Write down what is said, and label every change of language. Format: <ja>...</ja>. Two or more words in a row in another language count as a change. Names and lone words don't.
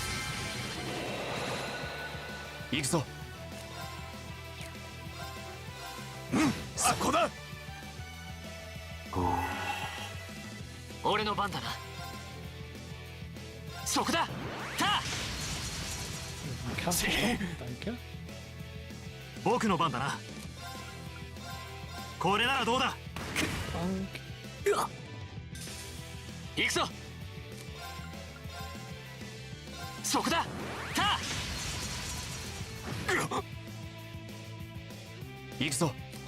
<ja>行くぞ。そこだ。俺の番だな。そこだ。タ</ja> <de>Kampf stoppen. Danke.</de> <ja>僕の番だな。これならどうだ。</ja> <de>Dank.</de> <ja>行くぞ。そこだ。タ行くぞ。</ja>